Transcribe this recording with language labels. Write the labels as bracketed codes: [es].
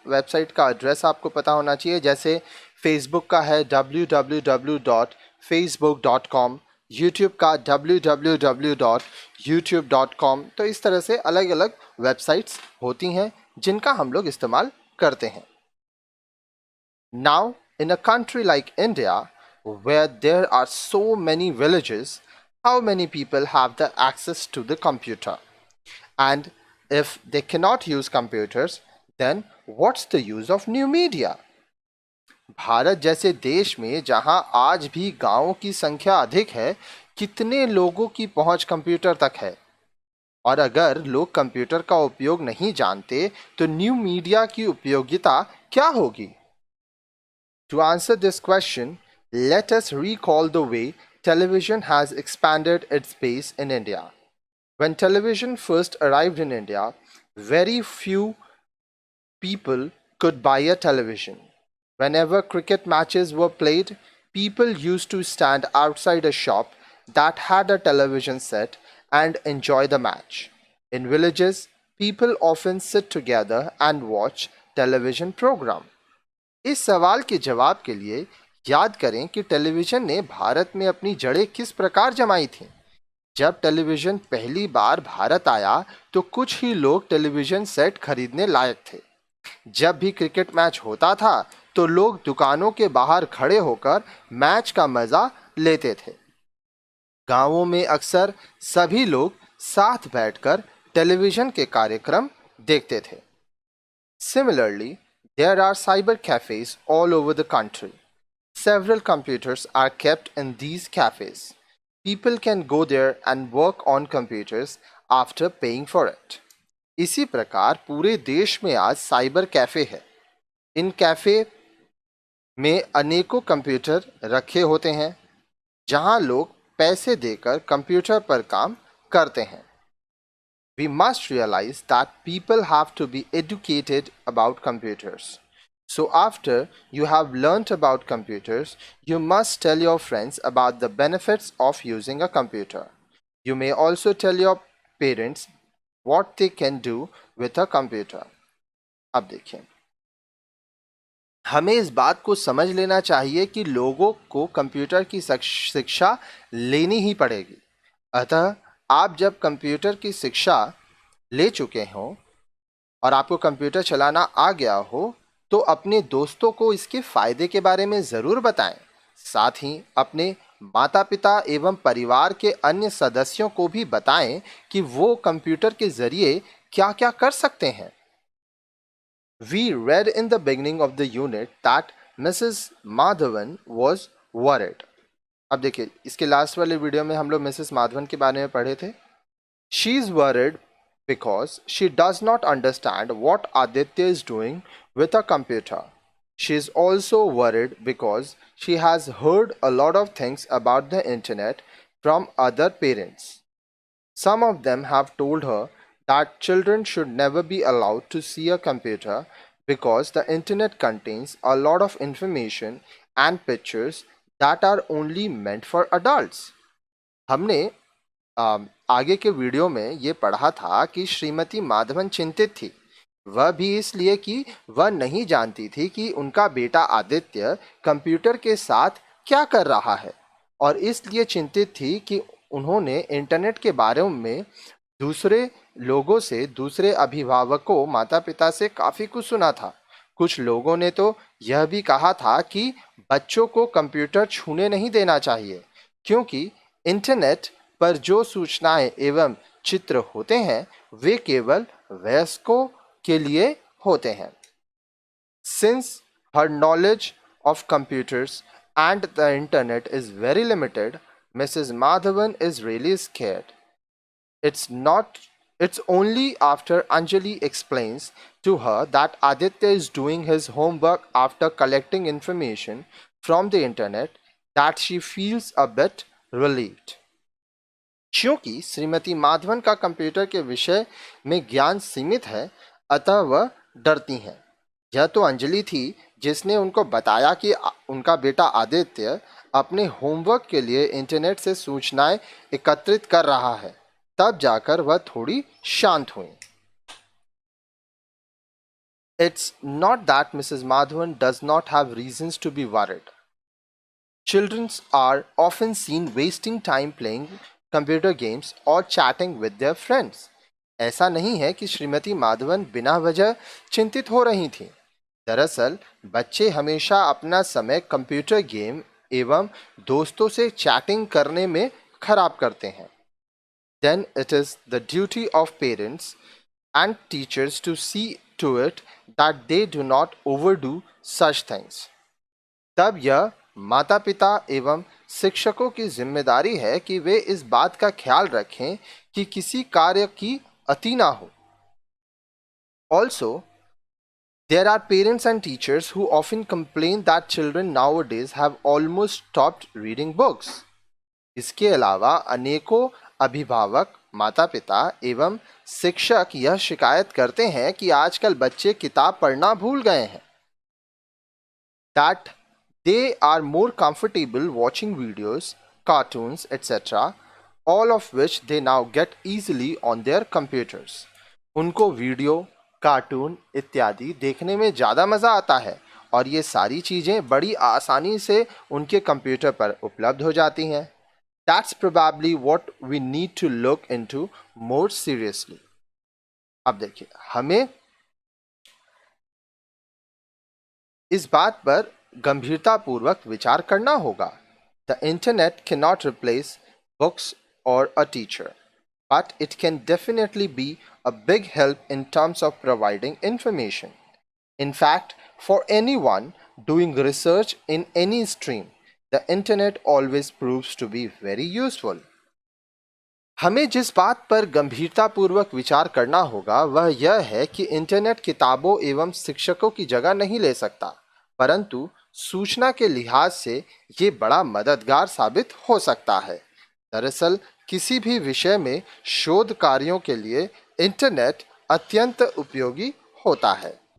[hi] Website का address आपको पता होना चाहिए। जैसे फेसबुक का है www.facebook.com, यूट्यूब का www.youtube.com। तो इस तरह से अलग अलग वेबसाइट्स होती हैं जिनका हम लोग इस्तेमाल करते हैं। [en] Now, in a country like India, where there are so many villages, how many people have the access to the computer? And if they cannot use computers, then what's the use of new media? [hi] Bharat जैसे देश में जहां आज भी गांवों की संख्या अधिक है, कितने लोगों की पहुंच कंप्यूटर तक है? और अगर लोग कंप्यूटर का उपयोग नहीं जानते तो न्यू मीडिया की उपयोगिता क्या होगी? [en] To answer this question, let us recall the way television has expanded its base in India. When television first arrived in India, very few people could buy a television. Whenever cricket matches were played, people used to stand outside a shop that had a television set and enjoy the match. In villages, people often sit together and watch television program. [hi] इस सवाल के जवाब के लिए याद करें कि television ने भारत में अपनी जड़ें किस प्रकार जमाई थीं। जब टेलीविज़न पहली बार भारत आया तो कुछ ही लोग टेलीविज़न सेट खरीदने लायक थे। जब भी क्रिकेट मैच होता था तो लोग दुकानों के बाहर खड़े होकर मैच का मजा लेते थे। गांवों में अक्सर सभी लोग साथ बैठकर टेलीविज़न के कार्यक्रम देखते थे। [en] Similarly, there are cyber cafes all over the country. Several computers are kept in these cafes. People can go there and work on computers after paying for it. [hi] इसी प्रकार पूरे देश में आज साइबर कैफे है। इन कैफे में अनेकों computer रखे होते हैं जहां लोग पैसे देकर कंप्यूटर पर काम करते हैं। [en] We must realize that people have to be educated about computers. So after you have learnt about computers, you must tell your friends about the benefits of using a computer. You may also tell your parents what they can do with a computer. [hi] अब देखिए, हमें इस बात को समझ लेना चाहिए कि लोगों को कंप्यूटर की शिक्षा लेनी ही पड़ेगी। अतः आप जब कंप्यूटर की शिक्षा ले चुके हों और आपको कंप्यूटर चलाना आ गया हो तो अपने दोस्तों को इसके फायदे के बारे में ज़रूर बताएं। साथ ही अपने माता पिता एवं परिवार के अन्य सदस्यों को भी बताएं कि वो कंप्यूटर के ज़रिए क्या क्या कर सकते हैं। [en] We read in the beginning of the unit that Mrs. Madhavan was worried. [hi] अब देखिए, इसके लास्ट वाले वीडियो में हम लोग मिसेस माधवन के बारे में पढ़े थे। [en] She is worried because she does not understand what Aditya is doing with a computer. She is also worried because she has heard a lot of things about the internet from other parents. Some of them have told her that children should never be allowed to see a computer because the internet contains a lot of information and pictures that are only meant for adults. [hi] हमने आगे के video में ये पढ़ा था कि श्रीमती माधवन चिंतित थी, वह भी इसलिए कि वह नहीं जानती थी कि उनका बेटा आदित्य कंप्यूटर के साथ क्या कर रहा है और इसलिए चिंतित थी कि उन्होंने इंटरनेट के बारे में दूसरे लोगों से, दूसरे अभिभावकों, माता पिता से काफ़ी कुछ सुना था। कुछ लोगों ने तो यह भी कहा था कि बच्चों को कंप्यूटर छूने नहीं देना चाहिए क्योंकि इंटरनेट पर जो सूचनाएं एवं चित्र होते हैं वे केवल वयस्कों के लिए होते हैं। [en] Since her knowledge of computers and the internet is very limited, Mrs. Madhavan is really scared. It's only after Anjali explains to her that Aditya is doing his homework after collecting information from the internet that she feels a bit relieved. [hi] क्योंकि श्रीमती माधवन का computer के विषय में ज्ञान सीमित है अतः वह डरती हैं। यह तो अंजलि थी जिसने उनको बताया कि उनका बेटा आदित्य अपने होमवर्क के लिए इंटरनेट से सूचनाएं एकत्रित कर रहा है। तब जाकर वह थोड़ी शांत हुई। [en] It's not that Mrs. Madhavan does not have reasons to be worried. Children are often seen wasting time playing computer games or chatting with their friends. [hi] ऐसा नहीं है कि श्रीमती माधवन बिना वजह चिंतित हो रही थीं। दरअसल बच्चे हमेशा अपना समय कंप्यूटर गेम एवं दोस्तों से चैटिंग करने में खराब करते हैं। [en] Then it is the duty of parents and teachers to see to it that they do not overdo such things. [hi] तब यह माता पिता एवं शिक्षकों की जिम्मेदारी है कि वे इस बात का ख्याल रखें कि किसी कार्य की अति ना हो। [en] Also, there are parents and teachers who often complain that children nowadays have almost stopped reading books. [hi] इसके अलावा अनेकों अभिभावक, माता पिता एवं शिक्षक यह शिकायत करते हैं कि आजकल बच्चे किताब पढ़ना भूल गए हैं। [en] That They are more comfortable watching videos, cartoons, etc., all of which they now get easily on their computers. [hi] उनको वीडियो, कार्टून इत्यादि देखने में ज़्यादा मज़ा आता है और ये सारी चीज़ें बड़ी आसानी से उनके कंप्यूटर पर उपलब्ध हो जाती हैं. [en] That's probably what we need to look into more seriously. [hi] अब देखिए, हमें इस बात पर गंभीरतापूर्वक विचार करना होगा. [en] The internet cannot replace books or a teacher, but it can definitely be a big help in terms of providing information. In fact, for anyone doing research in any stream, the internet always proves to be very useful. [hi] हमें जिस बात पर गंभीरतापूर्वक विचार करना होगा वह यह है कि इंटरनेट किताबों एवं शिक्षकों की जगह नहीं ले सकता, परंतु सूचना के लिहाज से ये बड़ा मददगार साबित हो सकता है. दरअसल किसी भी विषय में शोध कार्यों के लिए इंटरनेट अत्यंत उपयोगी होता है.